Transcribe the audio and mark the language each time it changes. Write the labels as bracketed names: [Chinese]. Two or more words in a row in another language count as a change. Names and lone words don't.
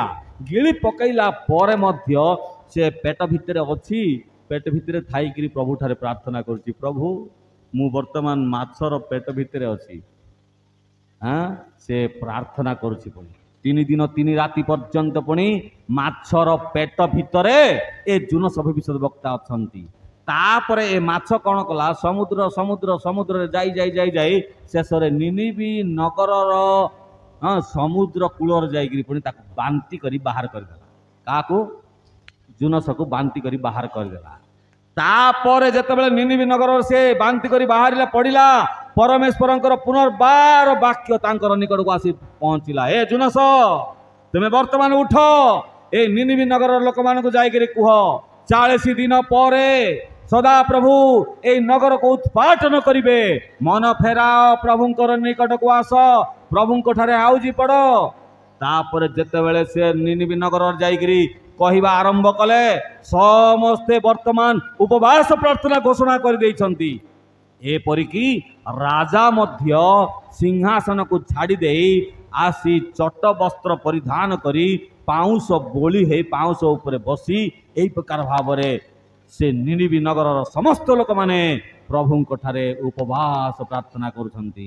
[Odia] ଗିଳି ପକାଇଲା ପରେ ମଧ୍ୟ ସେ ପେଟ ଭିତର ଅଛି, ପେଟ ଭିତର ଥାଇକରି ପ୍ରଭୁ ଠାରେ ପ୍ରାର୍ଥନା କରୁଛି, ପ୍ରଭୁ ମୁଁ ବର୍ତ୍ତମାନ ମାଛର ପେଟ ଭିତର ଅଛି। ସେ ପ୍ରାର୍ଥନା କରୁଛି ପୁଣି 3 ଦିନ 3 ରାତି ପର୍ଯ୍ୟନ୍ତ ପୁଣି ମାଛର ପେଟ ଭିତରେ ଏ ଯୂନସ ଭବିଷ୍ୟତ ବକ୍ତା ଅଛନ୍ତି। ତାପରେ ଏ ମାଛ କଣ କଲା, ସମୁଦ୍ର ସମୁଦ୍ର ସମୁଦ୍ର ଯାଇ ଯାଇ ଯାଇ ଯାଇ ଶେଷ ରେ ନିନିବୀ ନଗରର ସମୁଦ୍ର କୂଳର ଯାଇକରି ପୁଣି ତାକୁ ବାନ୍ତି କରି ବାହାର କରିଦେଲା। କାକୁ? ଯୂନସ କୁ ବାନ୍ତି କରି ବାହାର କରିଦେଲା। ତାପରେ ଯେତେବେଳେ ନିନିବୀ ନଗର ସେ ବାନ୍ତି କରି ବାହାର ପଡ଼ିଲା, ପରମେଶ୍ୱରଙ୍କର ପୁନର୍ବାର ବାକ୍ୟ ତାଙ୍କର ନିକଟ କୁ ଆସି ପହଞ୍ଚିଲା। ଏ ଯୂନସ, ତୁମେ ବର୍ତ୍ତମାନ ଉଠ, ଏ ନିନିବୀ ନଗର ଲୋକ ମାନ କୁ ଯାଇକରି କୁହ, 40 ଦିନ ପରେ ସଦାପ୍ରଭୁ ଏ ନଗର କୁ ଉତ୍ପାଟନ କରିବେ। ମନ ଫେରାଅ, ପ୍ରଭୁଙ୍କର ନିକଟ କୁ ଆସ, ପ୍ରଭୁଙ୍କ ଠାରେ ଆଉଜି ପଡ଼। ତାପର ଯେତେବେଳେ ସେ ନିନିବୀ ନଗର ଯାଇକରି କହିବା ଆରମ୍ଭ କଲେ ସମସ୍ତେ ବର୍ତ୍ତମାନ ଉପବାସ ପ୍ରାର୍ଥନା ଘୋଷଣା କରି ଦେଇଛନ୍ତି। ଏପରିକି ରାଜା ମଧ୍ୟ ସିଂହାସନ କୁ ଛାଡ଼ି ଦେଇ ଆସି ଚଟ ବସ୍ତ୍ର ପରିଧାନ କରି ପାଉଁଶ ବୋଲି ହେ ପାଉଁଶ ଉପରେ ବସି ଏହି ପ୍ରକାର ଭାବ ସେ ନିନିବୀ ନଗର ସମସ୍ତ ଲୋକ ମାନେ ପ୍ରଭୁ ଠାରେ ଉପବାସ ପ୍ରାର୍ଥନା କରୁଛନ୍ତି।